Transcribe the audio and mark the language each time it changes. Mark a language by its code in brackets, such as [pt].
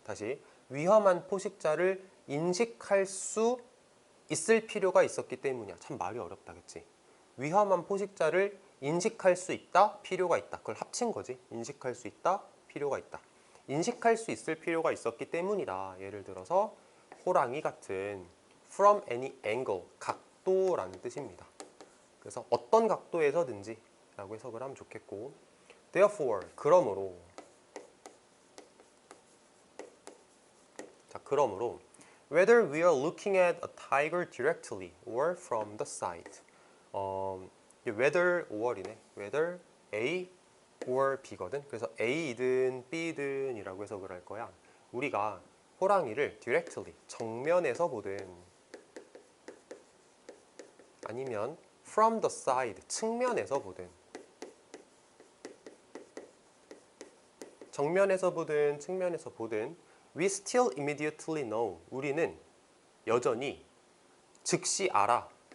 [ko] 다시, 위험한 포식자를 인식할 수 있을 필요가 있었기 때문이야. 참 말이 어렵다, 그치? 위험한 포식자를 인식할 수 있다, 필요가 있다. 그걸 합친 거지. 인식할 수 있다, 필요가 있다. 인식할 수 있을 필요가 있었기 때문이다. 예를 들어서 호랑이 같은 [en] from any angle, [ko] 각도라는 뜻입니다. 그래서 어떤 각도에서든지 라고 해석을 하면 좋겠고, [en] therefore, [ko] 그러므로, 자, 그러므로 [en] whether we are looking at a tiger directly or from the side, whether or [ko] 이네. [en] whether A or B거든. [ko] 그래서 A이든 B든 이라고 해석을 할 거야. 우리가 호랑이를 directly, 정면에서 보든 아니면 [en] from the side, [ko] 측면에서 보든, 정면에서 보든 측면에서 보든 [en] we still immediately know, [ko] 우리는 여전히 즉시 알아.